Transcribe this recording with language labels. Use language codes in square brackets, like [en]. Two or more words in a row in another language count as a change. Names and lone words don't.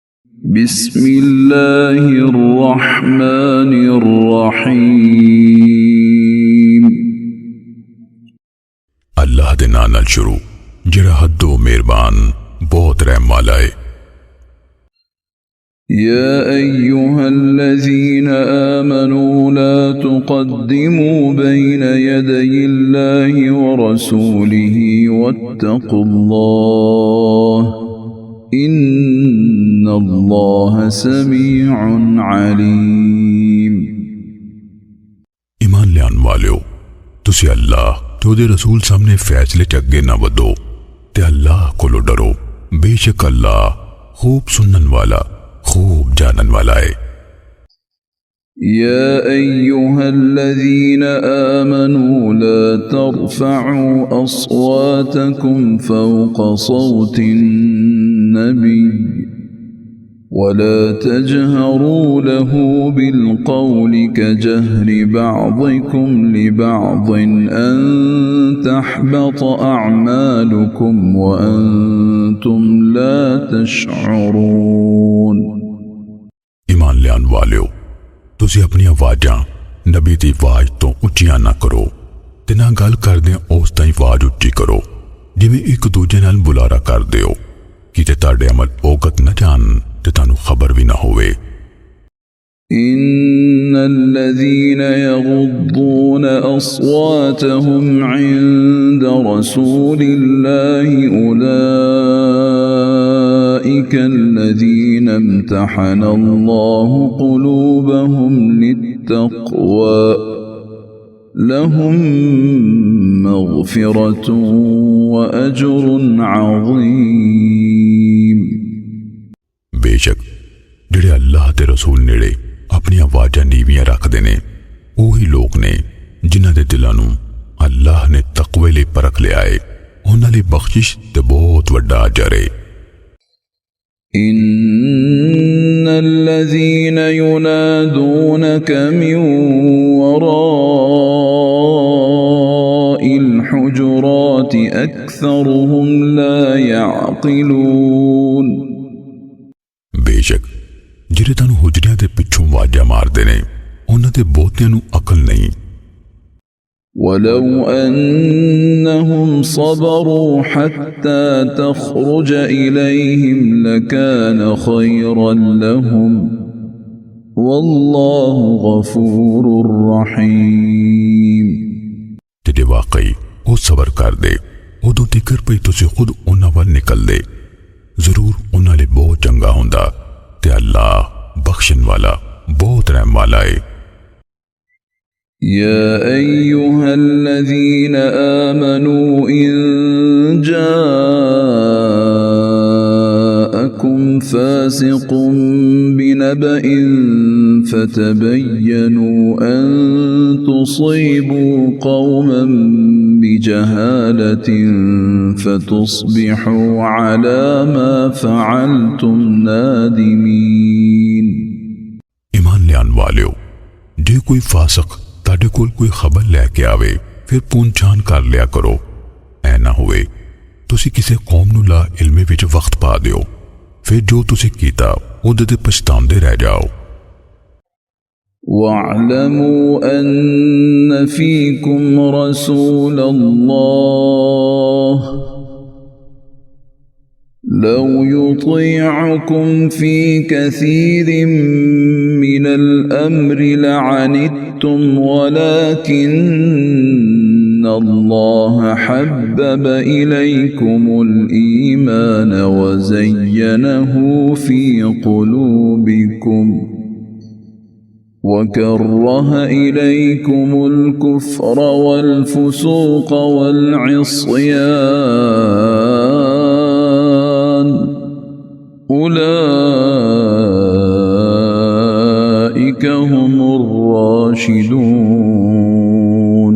[ar] बिस्मिल्लाहिर्रहमानिर्रहीम। [pa] ਅੱਲਾਹ ਦੇ ਨਾਮ ਨਾਲ ਸ਼ੁਰੂ ਜਿਹੜਾ ਹੱਦੋ ਮਿਹਰਬਾਨ ਬਹੁਤ ਰਹਿਮ ਵਾਲਾ ਹੈ। [ar] يا أيها الذين آمنوا لا تقدموا بين يدي الله ورسوله واتقوا الله إن الله سميع عليم. [pa] ਈਮਾਨ ਲਿਆਉਣ ਵਾਲਿਓ, ਤੁਸੀ ਅੱਲਾਹ ਤੇ ਉਹਦੇ ਰਸੂਲ ਸਾਹਮਣੇ ਫ਼ੈਸਲੇ ਚ ਅੱਗੇ ਨਾ ਵਧੋ ਤੇ ਅੱਲਾਹ ਕੋਲੋ ਡਰੋ। ਬੇਸ਼ੱਕ ਅੱਲਾਹ ਖ਼ੂਬ ਸੁਣਨ ਵਾਲਾ ਖ਼ੂਬ ਜਾਣਨ ਵਾਲਾ ਹੈ। [ar] يا أيها الذين آمنوا لا ترفعوا أصواتكم فوق صوت النبي ولا تجهروا له بالقول كجهر بعضكم لبعض أن تحبط أعمالكم وأنتم لا تشعرون. [pa] ਈਮਾਨ ਲਿਆਉਣ ਵਾਲਿਓ, ਤੁਸੀ ਆਪਣੀ ਆਵਾਜ਼ਾਂ ਨਬੀ ਦੀ ਆਵਾਜ਼ ਤੋ ਉੱਚੀਆਂ ਨਾ ਕਰੋ ਤੇ ਨਾ ਗੱਲ ਕਰਦੇ ਉਸ ਤਾਈਂ ਆਵਾਜ਼ ਉੱਚੀ ਕਰੋ ਜਿਵੇਂ ਇਕ ਦੂਜੇ ਨਾਲ ਬੁਲਾਰਾ ਕਰਦੇ ਹੋ, ਕਿਤੇ ਤੁਹਾਡੇ ਅਮਲ ਓਗਤ ਨ ਜਾਣ ਤੇ ਤੁਹਾਨੂੰ ਖ਼ਬਰ ਭੀ ਨਾ ਹੋਵੇ। [ar] إن الذين يغضون أصواتهم عند رسول الله أولئك الذين امتحن الله قلوبهم للتقوى لهم مغفرة وأجر عظيم. [pa] ਬੇਸ਼ੱਕ ਜਿਹੜੇ ਅੱਲਾਹ ਤੇ ਰਸੂਲ ਨੇੜੇ ਆਪਣੀ ਆਵਾਜ਼ਾਂ ਨੀਵੀਆਂ ਰੱਖਦੇ ਨੇ ਓਹੀ ਲੋਗ ਨੇ ਜਿਨ੍ਹਾਂ ਦੇ ਦਿਲਾਂ ਨੂੰ ਅੱਲਾਹ ਨੇ ਤਕਵੇ ਲਈ ਪਰਖ ਲਿਆ ਹੈ। ਉਨ੍ਹਾਂ ਲਈ ਬਖ਼ਸ਼ਿਸ਼ ਤੇ ਬਹੁਤ ਵੱਡਾ ਅਜਰ ਹੈ। [ar] إن الذين ينادونك من وراء الحجرات أكثرهم لا يعقلون. [pa] ਬੇਸ਼ੱਕ ਜਿਹੜੇ ਤੁਹਾਨੂੰ ਹੁਜਰਿਆਂ ਦੇ ਪਿੱਛੋਂ ਆਵਾਜ਼ਾਂ ਮਾਰਦੇ ਨੇ ਉਨ੍ਹਾਂ ਦੇ ਬਹੁਤਿਆਂ ਨੂੰ ਅਕਲ ਨਹੀਂ। [ar] ولو أنهم صبروا حتى تخرج إليهم لكان خيرا لهم والله غفور رحيم. [pa] ਜੇ ਵਾਕਈ ਵੋ ਸਬਰ ਕਰ ਦੇ ਉਦੋਂ ਤਿਕਰ ਪਈ ਤੁਸੀ ਖ਼ੁਦ ਉਨ੍ਹਾਂ ਵੱਲ ਨਿਕਲ ਦੇ, ਜ਼ਰੂਰ ਉਨ੍ਹਾਂ ਲਈ ਬਹੁਤ ਚੰਗਾ ਹੁੰਦਾ ਤੇ ਅੱਲਾਹ ਬਖ਼ਸ਼ਣ ਵਾਲਾ ਬਹੁਤ ਰਹਿਮ ਵਾਲਾ ਹੈ। [ar] يا أيها الذين آمنوا إن جاءكم فاسق بنبإ فتبينوا أن تصيبوا قوما بجهالة فتصبحوا على ما فعلتم نادمين. [pa] ਈਮਾਨ ਲਿਆਉਣ ਵਾਲਿਓ, ਜੇ ਕੋਈ ਫ਼ਾਸਿਕ ਤੁਹਾਡੇ ਕੋਲ ਕੋਈ ਖ਼ਬਰ ਲੈਕੇ ਆਵੇ ਫਿਰ ਪੁੱਛਾਣ ਕਰ ਲਿਆ ਕਰੋ। ਐ ਨਾ ਹੋਵੇ ਤੁਸੀ ਕਿਸੀ ਕੌਮ ਨੂੰ ਲਾ ਇਲਮੇ ਵਿਚ ਵਕਤ ਪਾ ਦਿਓ, ਫਿਰ ਜੋ ਤੁਸੀ ਕੀਤਾ ਉਹਦੇ ਤੇ ਪਛਤਾਂਦੇ ਰਹਿ ਜਾਓ। [ar] واعلموا أن فيكم رسول الله لو يطيعكم في كثير من الأمر لعنتم ولكن الله حبب إليكم الإيمان وزينه في قلوبكم وكره إليكم الكفر والفسوق والعصيان أولئك هم الراشدون.